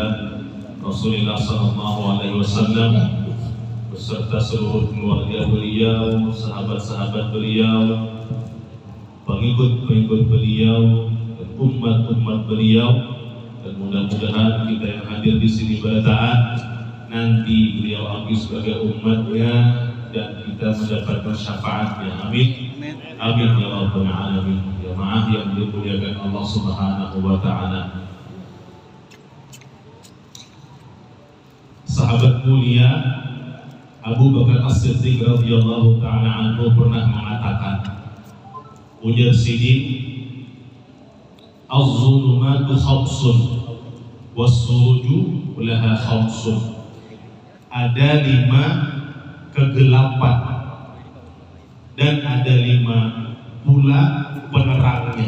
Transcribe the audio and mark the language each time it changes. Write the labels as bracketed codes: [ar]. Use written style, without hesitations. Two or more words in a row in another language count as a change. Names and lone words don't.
[id] Rasulullah [ar] صلى الله عليه وسلم [id] beserta seluruh keluarga beliau, sahabat-sahabat beliau, pengikut-pengikut beliau, umat-umat beliau, dan mudah-mudahan kita yang hadir di sini pada saat nanti beliau ambil sebagai umatnya dan kita mendapatkan syafaatnya. [ar] آمين. آمين يا رب العالمين. [id] Jamaah yang dimuliakan [ar] الله سبحانه وتعالى. [id] Sahabat mulia Abu Bakar As-Siddiq [ar] رضي الله تعالى عنه [id] pernah mengatakan, ujar Siddiq, [ar] الظلمات خمس والسرج لها خمس. [id] Ada 5 kegelapan dan ada 5 pula penerangnya.